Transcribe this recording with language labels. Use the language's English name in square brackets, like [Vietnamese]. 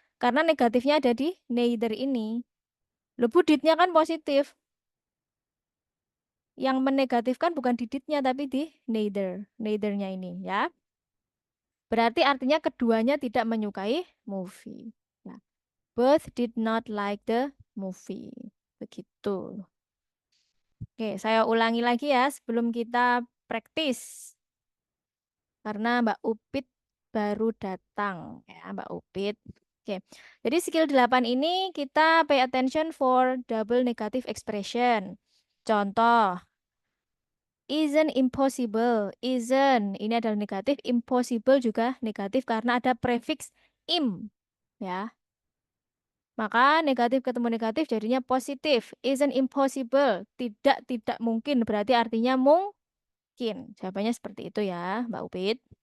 [Indonesian] Karena negatifnya ada di neither ini. Loh, Bu, did-nya kan positif. Yang menegatifkan bukan di did-nya tapi di neither. Neither-nya ini ya. Berarti artinya keduanya tidak menyukai movie. Ya. [English] Both did not like the movie. [Indonesian] Begitu. Oke, saya ulangi lagi ya sebelum kita praktis. Karena Mbak Upit baru datang ya, Mbak Upit. Oke. Jadi [English] skill 8 [Indonesian] ini kita [English] pay attention for double negative expression. [Indonesian] Contoh, [English] isn't impossible. [Indonesian] Isn't ini adalah negatif, impossible juga negatif karena ada prefix im ya. Maka negatif ketemu negatif jadinya positif. [English] Isn't impossible. [Indonesian] Tidak mungkin berarti artinya mungkin. Jawabannya seperti itu ya, Mbak Upit.